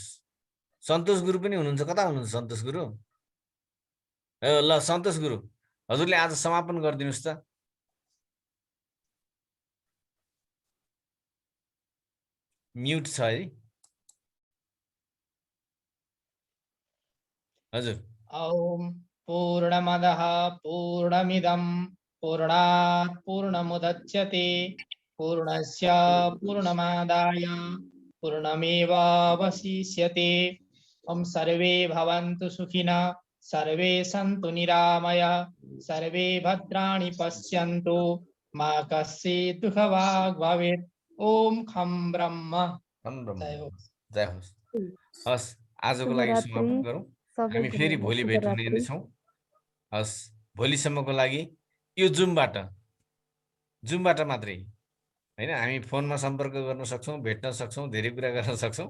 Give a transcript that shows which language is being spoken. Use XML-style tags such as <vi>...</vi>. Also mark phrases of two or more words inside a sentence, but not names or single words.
<ne>सन्तोष गुरु पनि हुनुहुन्छ, कता हुनुहुन्छ सन्तोष गुरु? ल सन्तोष गुरु हजुरले आज समापन गरिदिनुहोस् त। म्युट छ है हजुर।</ne> <sa>ॐ पूर्णमदः पूर्णमिदं पूर्णात् पूर्णमुदच्यते पूर्णस्य पूर्णमादाय पूर्णमेवावशिष्यते। ॐ सर्वे भवन्तु सुखिनः, सर्वे सन्तु निरामयः, सर्वे भद्राणि पश्यन्तु, मा कश्चित् दुःखभाग् भवेत्। ॐ खं ब्रह्म।</sa> <ne>जय होस्। हस्, आजको लागि समापन गरौँ। हामी फेरि भोलि भेट हुने नै छौँ। हस्, भोलिसम्मको लागि यो जुमबाट मात्रै होइन, हामी फोनमा सम्पर्क गर्न सक्छौँ, भेट्न सक्छौँ, धेरै कुरा गर्न सक्छौँ।</ne>